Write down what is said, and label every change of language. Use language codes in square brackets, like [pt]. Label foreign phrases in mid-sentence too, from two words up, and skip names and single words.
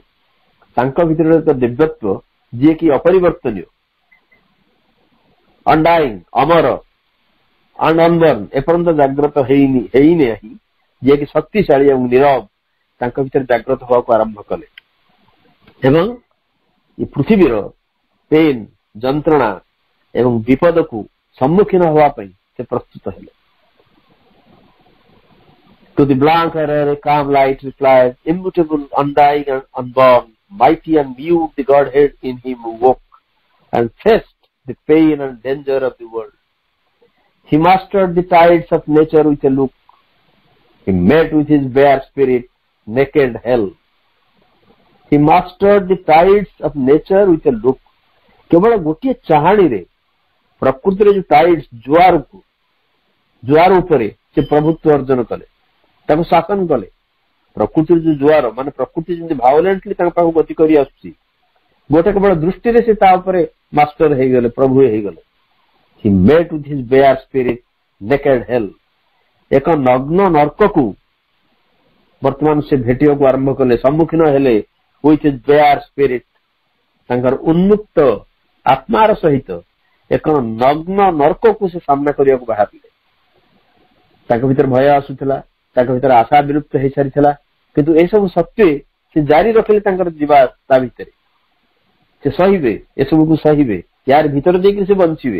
[or] ତାଙ୍କ ଭିତରେ ଏକ ଦିବ୍ୟତ୍ୱ ଯିଏକି ଅପରିବର୍ତ୍ତନୀୟ, ଅନଡାଇଂ, ଅମର, ଅନବର୍ନ, ଏପର୍ଯ୍ୟନ୍ତ ଜାଗ୍ରତ ହେଇନାହିଁ, ଯିଏକି ଶକ୍ତିଶାଳୀ ଏବଂ ନୀରବ, ତାଙ୍କ ଭିତରେ ଜାଗ୍ରତ ହେବାକୁ ଆରମ୍ଭ କଲେ. ଏବଂ ଏ ପୃଥିବୀର ପେନ୍, ଯନ୍ତ୍ରଣା ଏବଂ ବିପଦକୁ ସମ୍ମୁଖୀନ ହେବା ପାଇଁ ସେ ପ୍ରସ୍ତୁତ ହେଲେ. [en] To the blank error a calm light replied, immutable, undying and unborn, mighty and mute the Godhead in him woke and faced the pain and danger of the world. He mastered the tides of nature with a look. He met with his bare spirit naked hell. He mastered the tides of nature with a look. [or] କେବଳ ଗୋଟିଏ ଚାହାଣୀରେ ପ୍ରକୃତିରେ ଯୋଉ ଟାଇଡ୍ସ, ଜୁଆର ଉପରେ ସେ ପ୍ରଭୁତ୍ୱ ଅର୍ଜନ କଲେ, ତାକୁ ଶାସନ କଲେ. ପ୍ରକୃତିର ଯୋଉ ଜୁଆର, ମାନେ ପ୍ରକୃତି ଯେମିତି ଭାଓଲେଣ୍ଟଲି ତାଙ୍କ ପାଖକୁ ଗତି କରି ଆସୁଛି, ଗୋଟେ କେବଳ ଦୃଷ୍ଟିରେ ସେ ତା ଉପରେ ମାଷ୍ଟର ହେଇଗଲେ, ପ୍ରଭୁ ହେଇଗଲେ. [en] He met with his bare spirit naked hell. [or] ଏକ ନଗ୍ନ ନର୍କକୁ ବର୍ତ୍ତମାନ ସେ ଭେଟିବାକୁ ଆରମ୍ଭ କଲେ, ସମ୍ମୁଖୀନ ହେଲେ [en] with his bare spirit. [or] ତାଙ୍କର ଉନ୍ମୁକ୍ତ ଆତ୍ମାର ସହିତ ଏକ ନଗ୍ନ ନର୍କକୁ ସେ ସାମ୍ନା କରିବାକୁ ବାହାରିଲେ. ତାଙ୍କ ଭିତରେ ଭୟ ଆସୁଥିଲା, ତାଙ୍କ ଭିତରେ ଆଶା ବିଲୁପ୍ତ ହେଇସାରିଥିଲା, କିନ୍ତୁ ଏସବୁ ସତ୍ତ୍ୱେ ସେ ଜାରି ରଖିଲେ ତାଙ୍କର ଯିବା ତା ଭିତରେ. ସେ ସହିବେ, ଏସବୁକୁ ସହିବେ, ୟାର ଭିତରେ ଦେଇକି ସେ ବଞ୍ଚିବେ.